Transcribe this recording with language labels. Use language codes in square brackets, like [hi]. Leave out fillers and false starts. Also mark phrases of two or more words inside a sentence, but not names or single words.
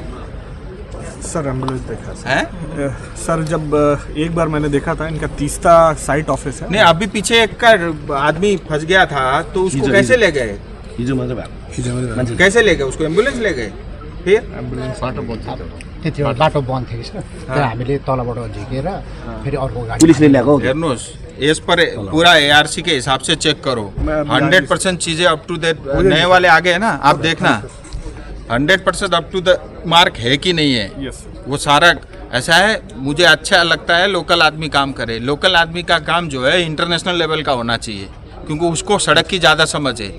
[hi] सर एम्बुलेंस देखा है? सर, जब एक बार मैंने देखा था, इनका तीसरा साइट ऑफिस है। नहीं, अभी पीछे एक का आदमी फंस गया था, तो उसको कैसे ले गए? कैसे ले गए उसको? एम्बुलेंस ले गए? फिर एम्बुलेंस [ne] बाटो बन्द थियो सर, त्यहाँ हामीले तलबाट झिकेर फेरि अर्को गाडी पुलिसले ल्याएको। हेर्नुहोस्, [hi] इस पर पूरा ARC के हिसाब से चेक करो। 100% चीजें [en] up to the, [hi] नए वाले आगे है ना, आप देखना 100% [en] up to the mark [hi] है कि नहीं है। यस, वो सारा ऐसा है। मुझे अच्छा लगता है लोकल आदमी काम करे। लोकल आदमी का काम जो है [en] international level [hi] का होना चाहिए, क्योंकि उसको सड़क की ज़्यादा समझ है।